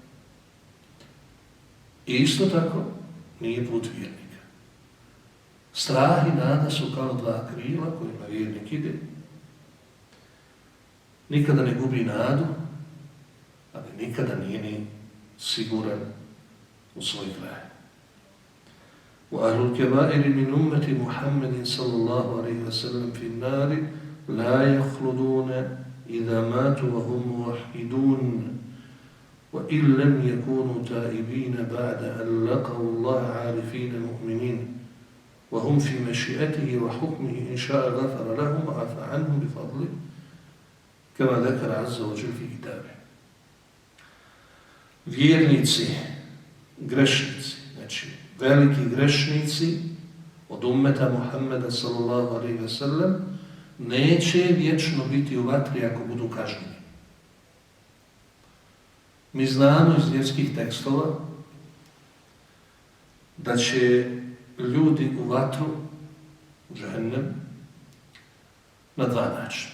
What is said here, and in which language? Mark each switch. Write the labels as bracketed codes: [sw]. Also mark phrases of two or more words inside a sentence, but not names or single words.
[bs] I isto tako nije put vjernika. Strah i nada su kao dva krila kojima vjernik ide. Nikada ne gubi nadu, ali nikada nije ni siguran u svoj kraj. [ar] وَأَهْلُ الْكَبَائِرِ مِنْ أُمَّةِ مُحَمَّدٍ صَلَّى اللَّهُ عَلَيْهِ وَسَلَّمْ فِي النَّارِ لَا يَخْلُدُونَ إِذَا مَاتُوا وَهُمْ مُوَحِّدُونَ وَإِنْ لَمْ يَكُونُوا تَائِبِينَ بَعْدَ أَنْ لَقَوْا اللَّهَ عَارِفِينَ مُؤْمِنِينَ وَهُمْ فِي مَشِيئَتِهِ وَحُكْمِهِ إِنْ شَاءَ غَفَرَ لَهُمْ وَعَفَى عَنْهُمْ بِفَضْلِهِ كَمَا ذَكَرَ عَزَّ وَجَلَّ فِي كِتَابِهِ. [bs] Vjernici, grešnici, znači veliki grešnici od ummeta Muhammeda [ar] صلى الله عليه وسلم [bs] neće vječno biti u vatri ako budu kažnjeni. Mi znamo iz vjerskih tekstova da će ljudi u vatru, u džehennem, na dva načina.